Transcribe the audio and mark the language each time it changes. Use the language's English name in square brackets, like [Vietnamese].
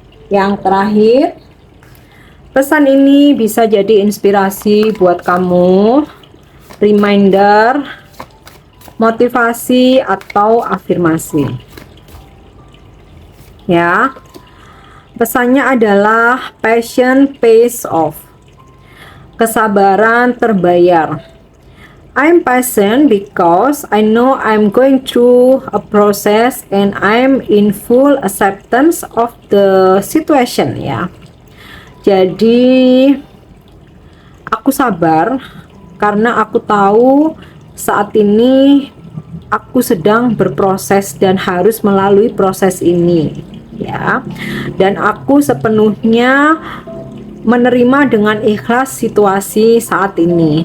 [Indonesian] Yang terakhir, pesan ini bisa jadi inspirasi buat kamu, reminder, motivasi, atau afirmasi ya. Pesannya adalah [English] passion pays off. [Indonesian] Kesabaran terbayar. [English] I'm patient because I know I'm going through a process and I'm in full acceptance of the situation ya. [Indonesian] Jadi aku sabar karena aku tahu saat ini aku sedang berproses dan harus melalui proses ini ya. Dan aku sepenuhnya menerima dengan ikhlas situasi saat ini.